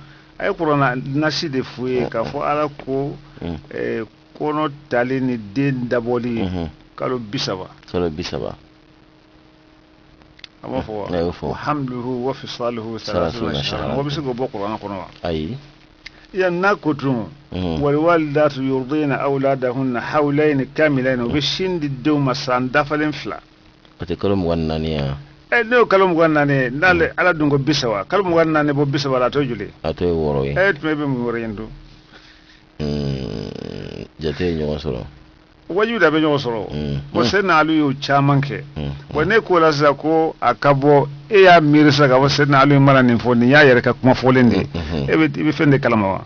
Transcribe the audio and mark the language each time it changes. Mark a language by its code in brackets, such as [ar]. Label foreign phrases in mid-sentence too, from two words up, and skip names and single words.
[bm] a ye Qur'an nasi de f'u ye k'a fɔ Ala ko kɔnɔ tali ni den dabɔli kalo 30 kalo 30 a b'a fɔ ayo fɔ [ar] حمله وفصاله ثلاثون شهرا [bm] wa bɛ se k'o bɔ Qur'an kɔnɔ wa ayi yan n'a ko tun [ar] والوالدات يرضعن أولادهن حولين كاملين [bm] u bɛ sin di denw ma san dafalen 2 o tɛ kalo 24 ya ne y'o kalo 24 n'ale Ala dun ko 30 kalo 24 bɔ 30 la a t'o joli a t'o ye 6 ye tuma i bɛ mun wɛrɛ yen dun jate ye ɲɔgɔn sɔrɔ wajibi da bɛ ɲɔgɔn sɔrɔ wa Sayyidina Ali y'o caman kɛ wa ne ko la sisan ko a ka bɔ e y'a miiri sisan ka fɔ Sayyidina Ali mana nin fɔ nin y'a yɛrɛ ka kuma fɔlen de i bɛ fɛn de kalama wa